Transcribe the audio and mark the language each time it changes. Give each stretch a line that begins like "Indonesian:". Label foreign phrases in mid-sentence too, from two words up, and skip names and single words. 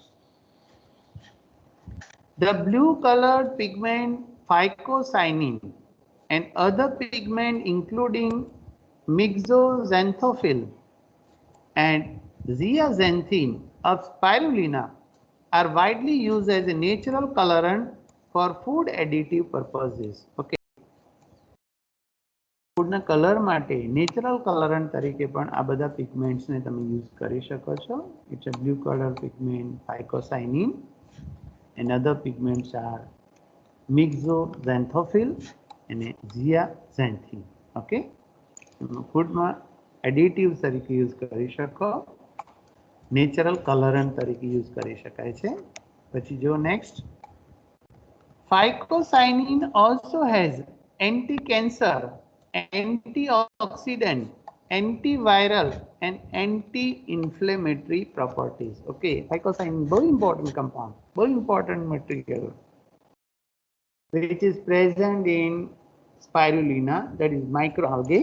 English: The blue colored pigment phycocyanin and other pigment including myxoxanthophyll and zeaxanthin of spirulina are widely used as a natural colorant for food additive purposes. Okay.
Gujarati: ફૂડના કલર માટે નેચરલ કલરન્ટ તરીકે પણ આ બધા પિગમેન્ટ્સને તમે યુઝ કરી શકો છો.
English: It's a blue color pigment phycocyanin and other pigments are myxoxanthophyll and zeaxanthin.
Gujarati: Okay, ફૂડમાં એડિટિવ્સ તરીકે યુઝ કરી શકો, નેચરલ કલરન્ટ તરીકે યુઝ કરી શકાય છે. પછી જો નેક્સ્ટ,
English: phycocyanin also has anti-cancer, antioxidant, antiviral and anti-inflammatory properties. Okay, phycocyanin very important compound, very important material which is present in spirulina, that is microalgae.